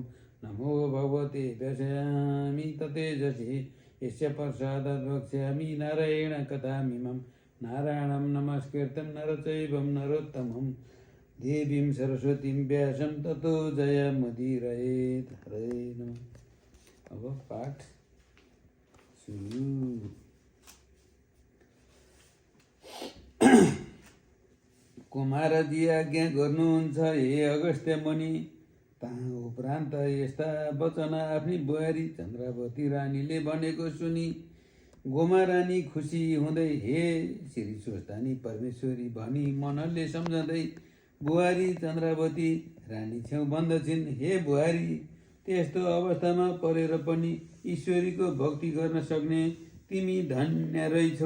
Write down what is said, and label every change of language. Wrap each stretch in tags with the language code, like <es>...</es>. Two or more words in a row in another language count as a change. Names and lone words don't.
<sa>नमो भगवते व्यसयामि ततेजसे यस्य प्रसादात् वक्ष्यामि नारायणकथामिमम्। नारायणं नमस्कृतं नरचैवं नरोत्तमं देवीं सरस्वतीं व्यासं ततो जयमुदीरयेत्। हरे नमः।</sa> <ne>अब पाठ सुरु। कुमारजी आज्ञा गर्नुहुन्छ हे अगस्त्य मुनि। तहाँ उपरान्त यस्ता वचन आफ्नी बुहारी चन्द्रावती रानीले भनेको सुनि गोमा रानी खुसी हुँदै हे श्री स्वस्थानी परमेश्वरी भनी मनले सम्झँदै बुहारी चन्द्रावती रानी छेउ भन्दछिन्, हे बुहारी, त्यस्तो अवस्थामा परेर पनि ईश्वरीको भक्ति गर्न सक्ने तिमी धन्य रहेछौ।</ne>